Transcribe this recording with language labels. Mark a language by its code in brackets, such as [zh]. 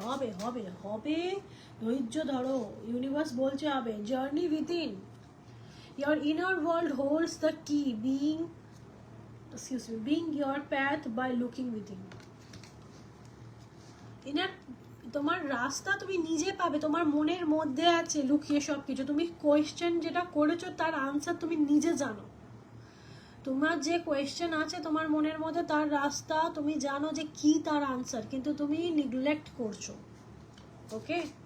[bn] হবে হবে হবে, ধৈর্য ধরো, ইউনিভার্স বলছে হবে। [en] Journey within, your inner world holds the key, being your path by looking within. [bn] Inner তোমার রাস্তা তুমি নিজে পাবে, তোমার মনের মধ্যে আছে লুকিয়ে সব কিছু। তুমি কোয়েশ্চেন যেটা করেছো তার আনসার তুমি নিজে জানো। তোমার যে কোয়েশ্চেন আছে তোমার মনের মধ্যে, তার রাস্তা তুমি জানো যে কি তার আনসার, কিন্তু তুমি নিগলেক্ট করছো, ওকে?